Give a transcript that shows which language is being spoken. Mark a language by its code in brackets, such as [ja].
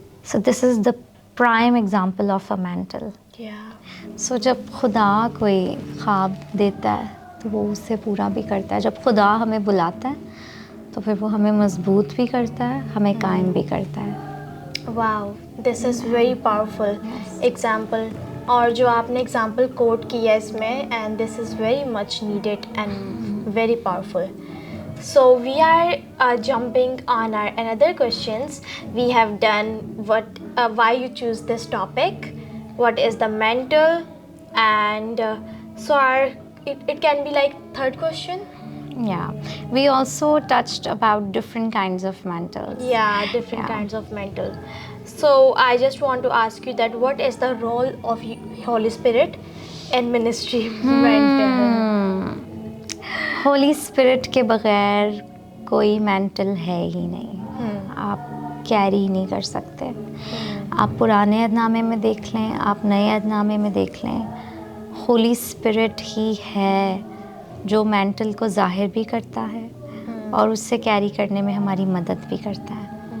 [en] So this is the prime example of a mental. [ur] سو جب خدا کوئی خواب دیتا ہے تو وہ اسے پورا بھی کرتا ہے. جب خدا ہمیں بلاتا ہے تو پھر وہ ہمیں مضبوط بھی کرتا ہے, ہمیں قائم بھی کرتا ہے. [en] Wow, this is very powerful example. [ur] اور جو آپ نے ایگزامپل کوٹ کی ہے اس میں, [en] And this is very much needed and very powerful. So we are jumping on our another questions. We have done why you choose this topic, what is the mental, and so it can be like third question. Yeah, we also touched about different kinds of mentals. Yeah, different kinds of mental. So I just want to ask you that what is the role of Holy Spirit in ministry mental? [ur] Holi spirit کے بغیر کوئی mental ہے ہی نہیں. آپ carry ہی نہیں کر سکتے. آپ پرانے عہد نامے میں دیکھ لیں, آپ نئے عہد نامے میں دیکھ لیں, ہولی اسپرٹ ہی ہے جو مینٹل کو ظاہر بھی کرتا ہے اور اس سے کیری کرنے میں ہماری مدد بھی کرتا ہے.